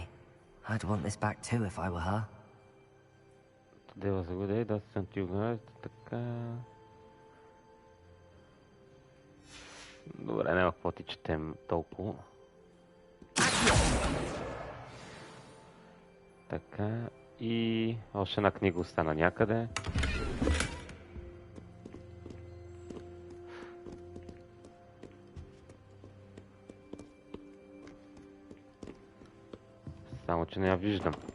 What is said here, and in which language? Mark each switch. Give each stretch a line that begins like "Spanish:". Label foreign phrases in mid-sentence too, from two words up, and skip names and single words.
English: I'd want this back too if I were her. Today was a good day, that's sent you guys.
Bulgarian: Така. Добре, няма какво ти четем толкова. Така. И още една книга остана някъде. Само че не я виждам.